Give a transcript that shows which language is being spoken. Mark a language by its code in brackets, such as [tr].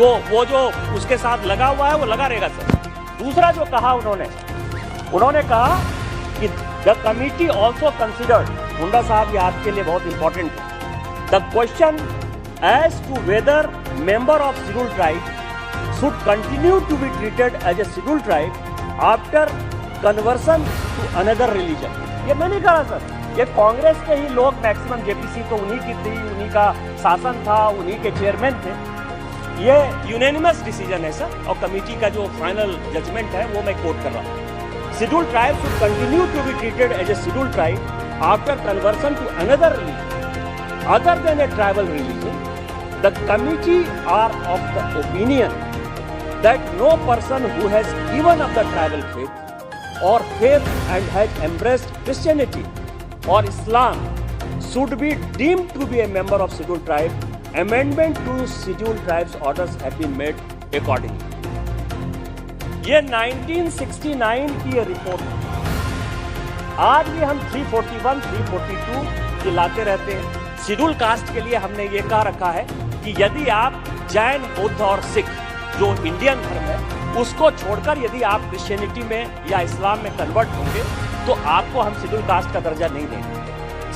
[hi] वो जो उसके साथ लगा हुआ है वो लगा रहेगा सर। दूसरा जो कहा उन्होंने कहा कि [en] the committee also considered, [hi] मुंडा साहब ये आपके लिए बहुत इंपॉर्टेंट है, [en] The question as to whether member of scheduled tribe should continue to be treated as a scheduled tribe after conversion to another religion। [hi] ये मैं नहीं कहा सर, ये कांग्रेस के ही लोग मैक्सिमम, जेपीसी तो उन्हीं की थी, उन्हीं का शासन था, उन्हीं के चेयरमैन थे। ये यूनानिमस डिसीजन है सर, और कमेटी का जो फाइनल जजमेंट है वो मैं कोट कर रहा हूँ। [en] Scheduled tribes should continue to be treated as a scheduled tribe after conversion to another religion other than a tribal religion. The committee are of the opinion that no person who has given up the tribal faith or faith and has embraced Christianity or Islam should be deemed to be a member of scheduled tribe. Amendment to scheduled tribes orders have been made accordingly. [hi] ये 1969 की ये report है। आज भी हम 341, 342 चिल्लाते रहते हैं। शेड्यूल कास्ट के लिए हमने ये कहा रखा है कि यदि आप जैन, बौद्ध और सिख जो इंडियन धर्म है उसको छोड़कर यदि आप क्रिश्चियनिटी में या इस्लाम में कन्वर्ट होंगे तो आपको हम शेड्यूल कास्ट का दर्जा नहीं देंगे।